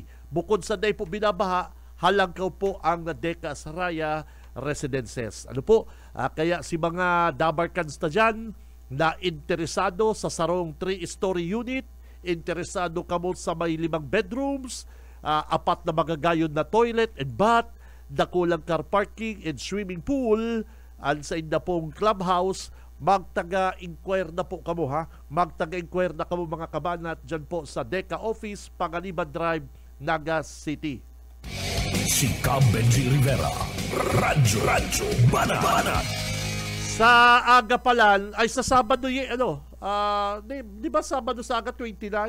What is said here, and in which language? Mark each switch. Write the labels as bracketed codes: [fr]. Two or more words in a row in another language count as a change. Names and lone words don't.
[bik] Bukod sa day po binabaha, halangkaw po ang Deca Asraya Residences. Ano po, kaya si mga Dabarkans na dyan, na interesado sa sarong [en] 3-story unit, [bik] interesado kamo sa may 5 bedrooms, 4 na magagayod na [en] toilet and bath, [bik] dakulang [en] car parking and swimming pool, [bik] and sa inda pong clubhouse, magtaga-inquire na po kamo ha. Magtaga-inquire na kamo mga kabanat dyan po sa DECA Office, Panganiban Drive, Naga City. Si Benji Rivera, Radyo Banat. Sa aga palan, ay sa Sabado di ba Sabado sa aga 29?